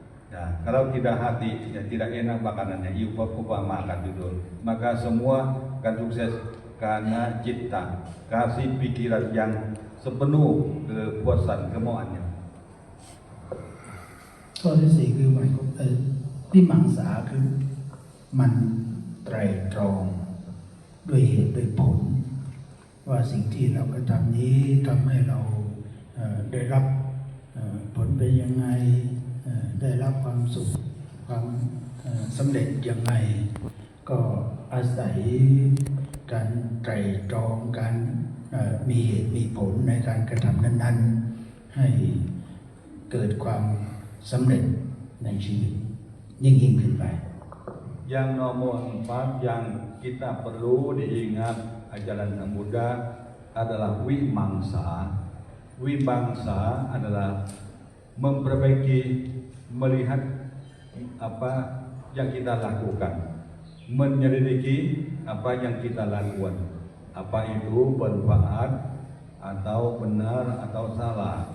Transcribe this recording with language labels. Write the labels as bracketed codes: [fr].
[id] Nah, kalau tidak hati, ya tidak enak makanannya. Iupa makan dulu. Maka semua akan sukses karena citta, kasih pikiran yang sepenuh kepuasan kemauannya. [th] ข้อที่สี่คือหมายความที่มังสาคือมันไตรตรองด้วยเหตุด้วยผลว่าสิ่งที่เรากระทำนี้ทำให้เรา ได้รับผลเป็นยังไงได้รับความสุขความสำเร็จยังไงก็อาศัยการไตรตรองการมีเหตุมีผลในการกระทำนั้นๆให้เกิดความสำเร็จในชีวิตยิ่งขึ้นไป [id] Yang nomor 4 yang kita perlu diingat ajaran Sang Buddha adalah wimangsa. Wimangsa adalah memperbaiki, melihat apa yang kita lakukan, menyelidiki apa yang kita lakukan, apa itu bermanfaat atau benar atau salah.